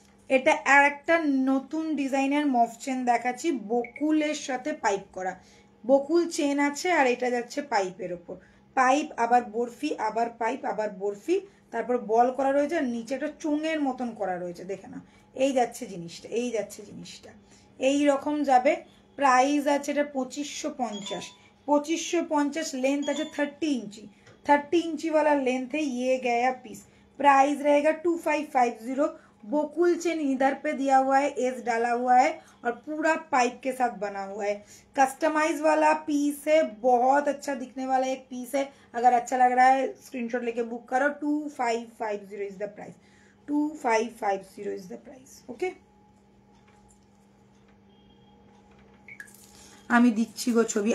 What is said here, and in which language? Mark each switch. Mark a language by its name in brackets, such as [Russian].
[Bangla] এটা আর একটা নতুন ডিজাইনের মফ চেন দেখাচ্ছি, বকুলের সাথে পাইপ করা। বকুল চেন আছে, আর এটা যাচ্ছে পাইপের ওপর। পাইপ আবার বরফি, আবার পাইপ আবার বরফি, তারপর বল করা রয়েছে, আর নিচে একটা চোঙের মতন করা রয়েছে। দেখে নাও, এই যাচ্ছে জিনিসটা, এই যাচ্ছে জিনিসটা, এই রকম যাবে। প্রাইস আছে এটা 2550। [Hindi] 2550 लेंथ [Bangla] আছে [Hindi] 30 इंची। 30 इंची वाला लेंथ है। ये गया पीस, प्राइस रहेगा 2550। बोकुल चेन इधर पे दिया हुआ है, एस डाला हुआ है, और पूरा पाइप के साथ बना हुआ है। कस्टमाइज वाला पीस है, बहुत अच्छा दिखने वाला एक पीस है। अगर अच्छा लग रहा है स्क्रीनशॉट लेके बुक करो। [English] 2550 is the price. 2550 is the price. [Bangla] Okay, আমি দিচ্ছি গো ছবি।